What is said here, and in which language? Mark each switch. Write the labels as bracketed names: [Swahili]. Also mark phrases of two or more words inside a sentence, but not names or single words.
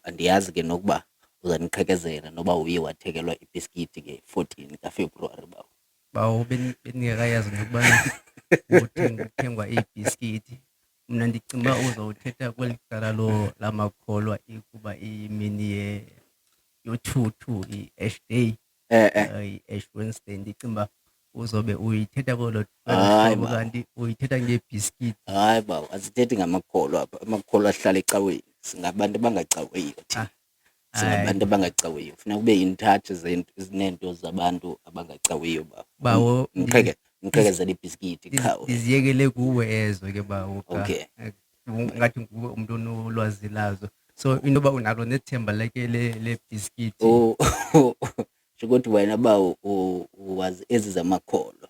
[Xhosa] Andiyazi ke nokuba uzaniqhekezela noba uye wathekelwa ibhiskithi nge-14 kaFebruary bawo. Bawo beningekayazi nokuba kuthengwa ibhiskithi. Mna ndicinga uzawuthetha kweli cala lamakholwa kuba imini yo-2 i-Ash Day, i-Ash Wednesday. Ndicinga uzobe uyithetha kolo kanti uyithetha ngebhiskithi. Hayi bawo, asithethi ngamakholwa apha. Amakholwa ahlala ecaweni. Singabantu abangacawiyo thina. Singabantu abangacawiyo. Funeka ube [English] in touch [Xhosa] zinento zabantu abangacawiyo bawo. Ngiqhekezela ibhiskithi khawo. Ndiziyekele kuwe ezo ke bawo. Okay. Ngathi nguwe umuntu onolwazi lazo. So into yoba unalo nethemba leke le bhiskithi. Ukuthi wena bawo uwazi ezi zamakholwa.